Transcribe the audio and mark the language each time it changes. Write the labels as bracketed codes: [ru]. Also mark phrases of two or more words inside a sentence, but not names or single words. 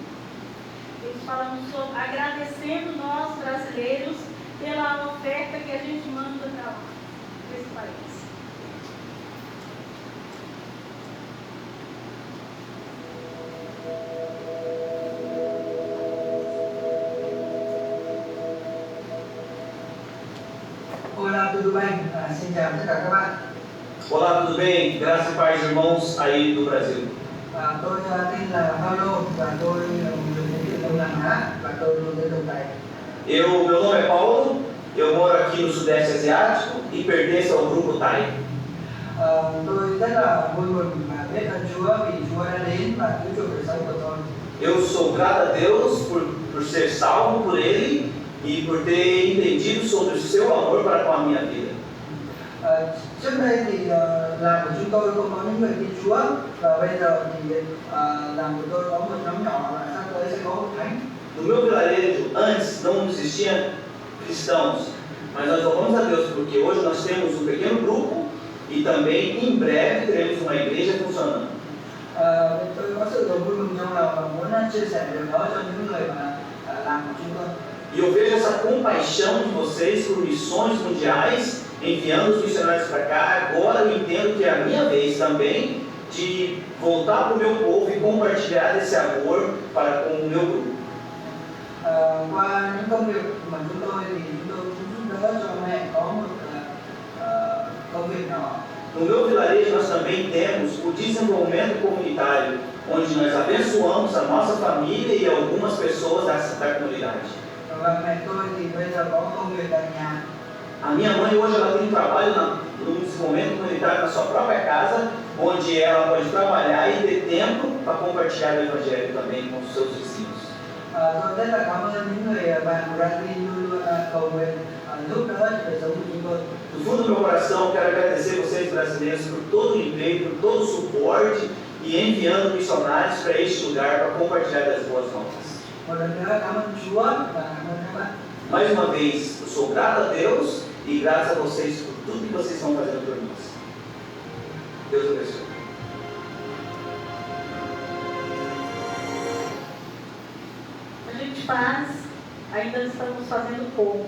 [pt] Eles falam sobre agradecendo nós brasileiros pela oferta que a gente manda para esse país. Olá, tudo bem? [vi] Xin chào tất cả các bạn. [pt] Olá, tudo bem? Graças e paz, irmãos aí do Brasil. [vi] Tôi tên là Paulo và tôi là một người đến từ Đông Nam Á và tôi luôn tới Đồng Đài. [pt] Meu nome é Paulo, eu moro aqui no Sudeste Asiático e pertenço ao grupo Thai. [vi] Tôi rất là vui mừng và biết ơn Chúa vì Chúa đã đến và cứu chuộc đời sống của tôi. [pt] Eu sou grato a Deus por ser salvo por Ele e por ter entendido sobre o seu amor para com a minha vida. [vi] Trước đây thì làng của chúng tôi không có những người tin Chúa và bây giờ thì làng của tôi có một nhóm nhỏ và sắp tới sẽ có một thánh. [pt] No meu vilarejo, antes não existiam cristãos, mas nós louvamos a Deus porque hoje nós temos um pequeno grupo e também em breve teremos uma igreja funcionando. [vi] Tôi có sự vui mừng trong lòng và muốn chia sẻ điều đó cho những người mà làm của chúng tôi. [pt] E eu vejo essa compaixão de vocês por missões mundiais, enviando os missionários para cá. Agora eu entendo que é a minha vez também de voltar para o meu povo e compartilhar esse amor para com o meu grupo. [vi] Qua những công việc mà chúng tôi thì chúng tôi cũng giúp đỡ cho mẹ có một công việc nhỏ. [pt] No meu vilarejo nós também temos o desenvolvimento comunitário, onde nós abençoamos a nossa família e algumas pessoas da comunidade. [vi] Và mẹ tôi thì bây giờ có công việc tại nhà. [pt] A minha mãe hoje ela tem trabalho no desenvolvimento comunitário na sua própria casa, onde ela pode trabalhar e ter tempo para compartilhar o evangelho também com os seus vizinhos. [vi] Tôi rất là cảm ơn những người bạn của Brazil luôn luôn cầu nguyện giúp đỡ cho đời sống của chúng tôi. [pt] Do fundo do meu coração, quero agradecer vocês brasileiros por todo o empenho, por todo o suporte e enviando missionários para este lugar para compartilhar das boas novas. [vi] Một lần nữa cảm ơn Chúa và cảm ơn các bạn. [pt] Mais uma vez, eu sou grato a Deus e grato a vocês por tudo que vocês estão fazendo por nós. Deus abençoe. A gente ainda estamos fazendo pouco.